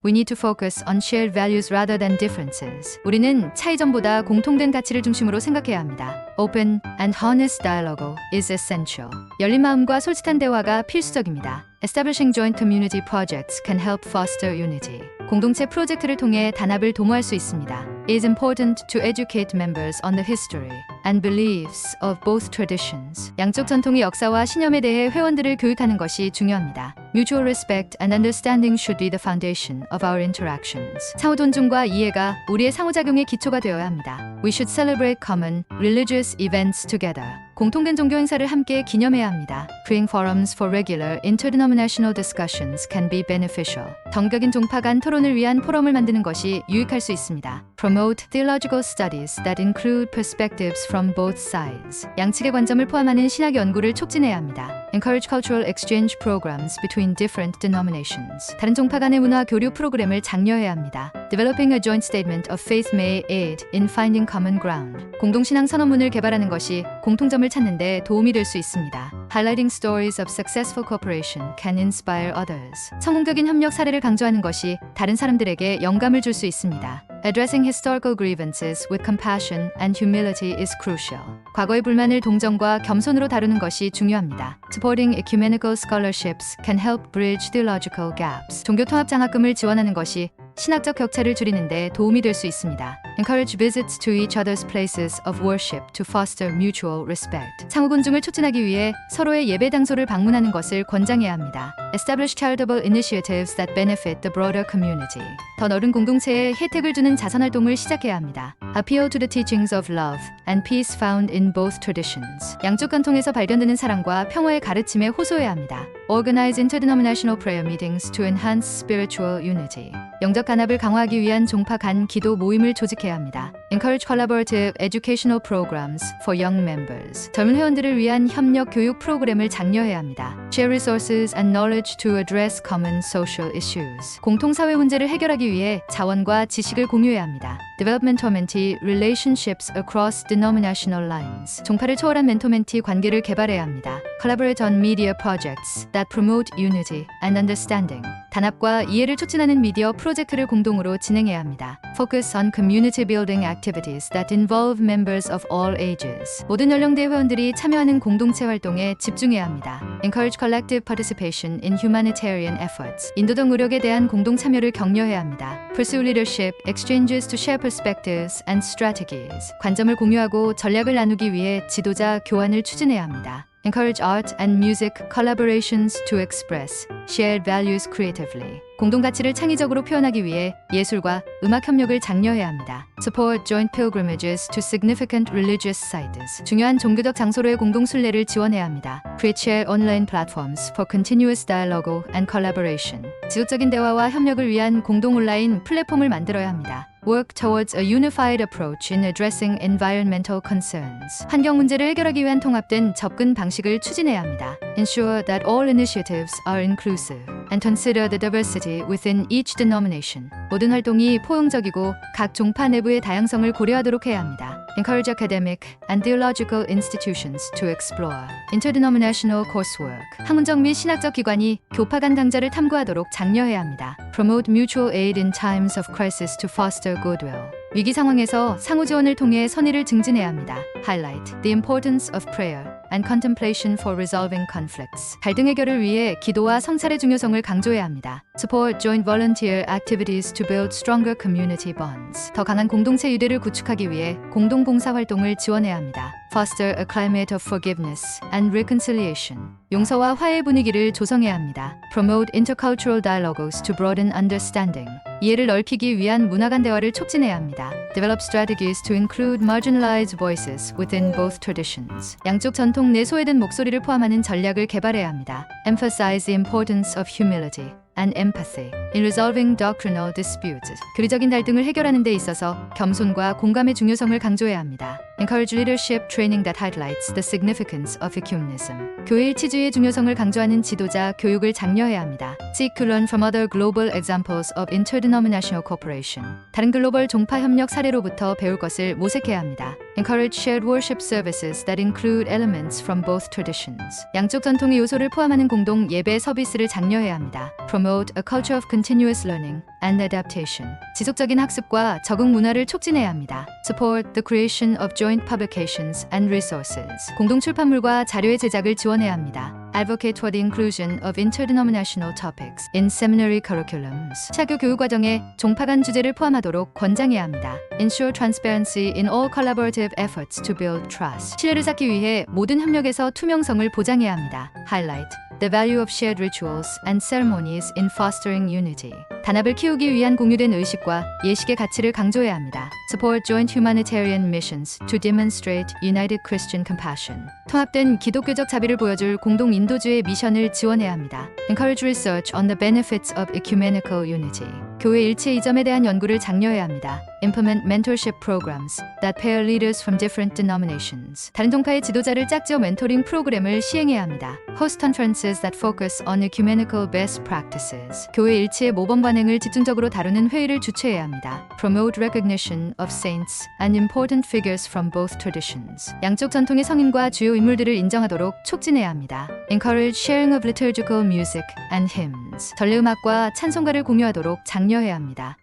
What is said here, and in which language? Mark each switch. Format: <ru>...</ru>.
<en>We need to focus on shared values rather than differences.</en> <ko>우리는 차이점보다 공통된 가치를 중심으로 생각해야 합니다.</ko> <en>Open and honest dialogue is essential.</en> <ko>열린 마음과 솔직한 대화가 필수적입니다.</ko> <en>Establishing joint community projects can help foster unity.</en> <ko>공동체 프로젝트를 통해 단합을 도모할 수 있습니다.</ko> <en>It is important to educate members on the history and beliefs of both traditions.</en> <ko>양쪽 전통의 역사와 신념에 대해 회원들을 교육하는 것이 중요합니다.</ko> <en>Mutual respect and understanding should be the foundation of our interactions.</en> <ko>상호 존중과 이해가 우리의 상호작용의 기초가 되어야 합니다.</ko> <en>We should celebrate common religious events together.</en> <ko>공통된 종교 행사를 함께 기념해야 합니다.</ko> <en>Creating forums for regular interdenominational discussions can be beneficial.</en> <ko>정격인 종파 간 토론을 위한 포럼을 만드는 것이 유익할 수 있습니다.</ko> <en>Promote theological studies that include perspectives from both sides.</en> <ko>양측의 관점을 포함하는 신학 연구를 촉진해야 합니다.</ko> <en>Encourage cultural exchange programs between different denominations.</en> <ko>다른 종파 간의 문화 교류 프로그램을 장려해야 합니다.</ko> <en>Developing a joint statement of faith may aid in finding common ground.</en> <ko>공동신앙 선언문을 개발하는 것이 공통점을 찾는 데 도움이 될 수 있습니다.</ko> <en>Highlighting stories of successful cooperation can inspire others.</en> <ko>성공적인 협력 사례를 강조하는 것이 다른 사람들에게 영감을 줄 수 있습니다.</ko> <en>Addressing historical grievances with compassion and humility is crucial.</en> <ko>과거의 불만을 동정과 겸손으로 다루는 것이 중요합니다.</ko> <en>Supporting ecumenical scholarships can help bridge theological gaps.</en> <ko>종교 통합 장학금을 지원하는 것이 신학적 격차를 줄이는 데 도움이 될 수 있습니다.</ko> <en>Encourage visits to each other's places of worship to foster mutual respect.</en> <ko>상호 존중을 촉진하기 위해 서로의 예배 장소를 방문하는 것을 권장해야 합니다.</ko> <en>Establish charitable initiatives that benefit the broader community.</en> <ko>더 넓은 공동체에 혜택을 주는 자선활동을 시작해야 합니다.</ko> <en>Appeal to the teachings of love and peace found in both traditions.</en> <ko>양쪽 전통에서 발견되는 사랑과 평화의 가르침에 호소해야 합니다.</ko> <en>Organize interdenominational prayer meetings to enhance spiritual unity.</en> <ko>영적 단합을 강화하기 위한 종파 간 기도 모임을 조직해야 합니다.</ko> <en>Encourage collaborative educational programs for young members.</en> <ko>젊은 회원들을 위한 협력 교육 프로그램을 장려해야 합니다.</ko> <en>Share resources and knowledge to address common social issues.</en> <ko>공통 사회 문제를 해결하기 위해 자원과 지식을 공유해야 합니다.</ko> <en>Develop mentor-mentee relationships across denominational lines.</en> <ko>종파를 초월한 멘토-멘티 관계를 개발해야 합니다.</ko> <en>Collaborate on media projects that promote unity and understanding.</en> <ko>단합과 이해를 촉진하는 미디어 프로젝트를 공동으로 진행해야 합니다.</ko> <en>Focus on community building activities that involve members of all ages.</en> <ko>모든 연령대 회원들이 참여하는 공동체 활동에 집중해야 합니다.</ko> <en>Encourage collective participation in humanitarian efforts.</en> <ko>인도적 노력에 대한 공동 참여를 격려해야 합니다.</ko> <en>Pursue leadership exchanges to share perspectives and strategies.</en> <ko>관점을 공유하고 전략을 나누기 위해 지도자 교환을 추진해야 합니다.</ko> <en>Encourage art and music collaborations to express shared values creatively.</en> <ko>공동 가치를 창의적으로 표현하기 위해 예술과 음악 협력을 장려해야 합니다.</ko> <en>Support joint pilgrimages to significant religious sites.</en> <ko>중요한 종교적 장소로의 공동 순례를 지원해야 합니다.</ko> <en>Create share online platforms for continuous dialogue and collaboration.</en> <ko>지속적인 대화와 협력을 위한 공동 온라인 플랫폼을 만들어야 합니다.</ko> <en>Work towards a unified approach in addressing environmental concerns.</en> <ko>환경 문제를 해결하기 위한 통합된 접근 방식을 추진해야 합니다.</ko> <en>Ensure that all initiatives are inclusive and consider the diversity within each denomination.</en> <ko>모든 활동이 포용적이고 각 종파 내부의 다양성을 고려하도록 해야 합니다.</ko> <en>Encourage academic and theological institutions to explore interdenominational coursework.</en> <ko>학문적 및 신학적 기관이 교파 간 강좌를 탐구하도록 장려해야 합니다.</ko> <en>Promote mutual aid in times of crisis to foster goodwill.</en> <ko>위기 상황에서 상호 지원을 통해 선의를 증진해야 합니다.</ko> <en>Highlight the importance of prayer and contemplation for resolving conflicts.</en> <ko>갈등 해결을 위해 기도와 성찰의 중요성을 강조해야 합니다.</ko> <en>Support joint volunteer activities to build stronger community bonds.</en> <ko>더 강한 공동체 유대를 구축하기 위해 공동 봉사 활동을 지원해야 합니다.</ko> <en>Foster a climate of forgiveness and reconciliation.</en> <ko>용서와 화해 분위기를 조성해야 합니다.</ko> <en>Promote intercultural dialogues to broaden understanding.</en> <ko>이해를 넓히기 위한 문화 간 대화를 촉진해야 합니다.</ko> <en>Develop strategies to include marginalized voices within both traditions.</en> <ko>양쪽 전통 내 소외된 목소리를 포함하는 전략을 개발해야 합니다.</ko> <en>Emphasize the importance of humility and empathy in resolving doctrinal disputes.</en> <ko>교리적인 갈등을 해결하는 데 있어서 겸손과 공감의 중요성을 강조해야 합니다.</ko> <en>Encourage leadership training that highlights the significance of ecumenism.</en> <ko>교회 일치주의의 중요성을 강조하는 지도자 교육을 장려해야 합니다.</ko> <en>Seek to learn from other global examples of interdenominational cooperation.</en> <ko>다른 글로벌 종파 협력 사례로부터 배울 것을 모색해야 합니다.</ko> <en>Encourage shared worship services that include elements from both traditions.</en> <ko>양쪽 전통의 요소를 포함하는 공동 예배 서비스를 장려해야 합니다.</ko> <en>Promote a culture of continuous learning and adaptation.</en> <ko>지속적인 학습과 적응 문화를 촉진해야 합니다.</ko> <en>Support the creation of joint publications and resources.</en> <ko>공동 출판물과 자료의 제작을 지원해야 합니다.</ko> <en>Advocate for the inclusion of interdenominational topics in seminary curriculums.</en> <ko>차교 교육 과정에 종파 간 주제를 포함하도록 권장해야 합니다.</ko> <en>Ensure transparency in all collaborative efforts to build trust.</en> <ko>신뢰를 쌓기 위해 모든 협력에서 투명성을 보장해야 합니다.</ko> <en>Highlight the value of shared rituals and ceremonies in fostering unity.</en> <ko>단합을 키우기 위한 공유된 의식과 예식의 가치를 강조해야 합니다.</ko> <en>Support joint humanitarian missions to demonstrate united Christian compassion.</en> <ko>통합된 기독교적 자비를 보여줄 공동 인도주의 미션을 지원해야 합니다.</ko> <en>Encourage research on the benefits of ecumenical unity.</en> <ko>교회 일체 이 점에 대한 연구를 장려해야 합니다.</ko> <en>Implement mentorship programs that pair leaders from different denominations.</en> <ko>다른 종파의 지도자를 짝지어 멘토링 프로그램을 시행해야 합니다.</ko> <en>Host conferences that focus on ecumenical best practices.</en> <ko>교회 일체의 모범 관행을 집중적으로 다루는 회의를 주최해야 합니다.</ko> <en>Promote recognition of saints and important figures from both traditions.</en> <ko>양쪽 전통의 성인과 주요 인물들을 인정하도록 촉진해야 합니다.</ko> <en>Encourage sharing of liturgical music and hymns.</en> <ko>전례음악과 찬송가를 공유하도록 장려해야 합니다.</ko>